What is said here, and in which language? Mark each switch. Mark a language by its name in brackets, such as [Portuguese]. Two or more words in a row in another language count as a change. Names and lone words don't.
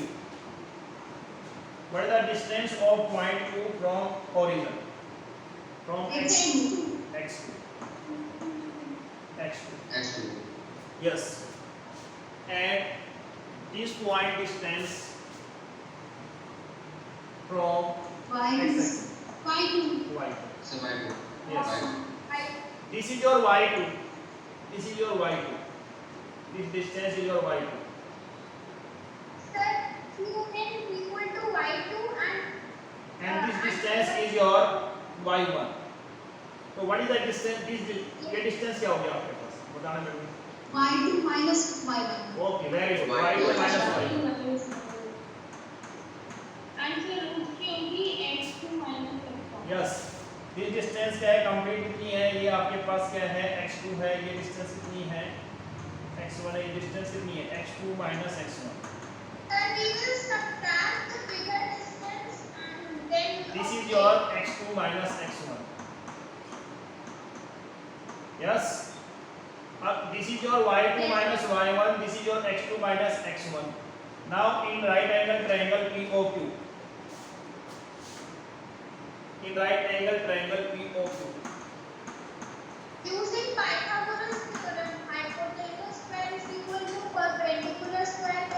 [English] What is the distance of point Q from origin? From x X2. x2. x2. x2 Yes. And this point distance from Y x is axis Y2. y2. so y2 Yes. y2 This is your y2. This is your y2. This distance is your y2. Sir, Q is equal to Y2 And this distance is your y1. So what is the distance? [Hindi] ये distance क्या हो गया आपके पास? बताना मेरे को. [English] Y2 minus Y1. Okay, very good. Y2 y2 minus y2. [Hindi] Answer उसकी होगी [English] x2 minus x1. Yes. This distance [Hindi] क्या है? Complete कितनी है? ये आपके पास क्या है? x2 है. ये distance कितनी है? x1 है. ये distance कितनी है? [English] x2 minus x1. Sir, we will subtract the bigger distance and then. This is your x2 minus x1. Yes. This is your y2 minus y1. This is your x2 minus x1. Now in right angle triangle POQ. In right angle triangle POQ. Using Pythagoras theorem, hypotenuse square is equal to perpendicular square.